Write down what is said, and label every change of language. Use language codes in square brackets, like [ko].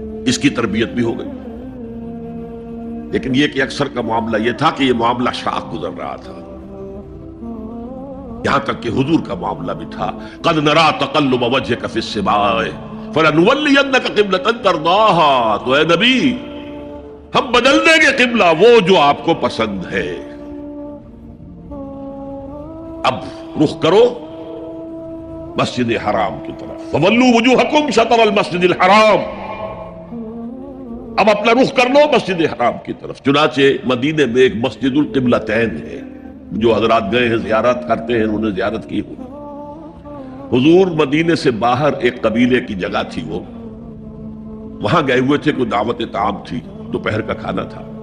[ur] اس کی تربیت بھی ہو گئی. لیکن یہ کہ اکثر کا معاملہ یہ تھا کہ یہ معاملہ شاخ گزر رہا تھا، یہاں تک کہ حضور کا معاملہ بھی تھا [ar] قد نرا تقلب وجهك في السماء فلنولينك قبلة ترضاها. [ur] تو اے نبی ہم بدل دیں گے قبلہ وہ جو آپ کو پسند ہے. اب رخ کرو مسجد حرام کی طرف. [ar] فولوا وجوهكم شطر المسجد الحرام. [ur] اب اپنا رخ کر لو مسجد حرام کی طرف. چنانچہ مدینے میں ایک مسجد القبلتین ہے، جو حضرات گئے ہیں زیارت کرتے ہیں انہوں نے زیارت کی ہوئی. حضور مدینے سے باہر ایک قبیلے کی جگہ تھی، وہ وہاں گئے ہوئے تھے، کوئی دعوت طعام تھی، دوپہر کا کھانا تھا.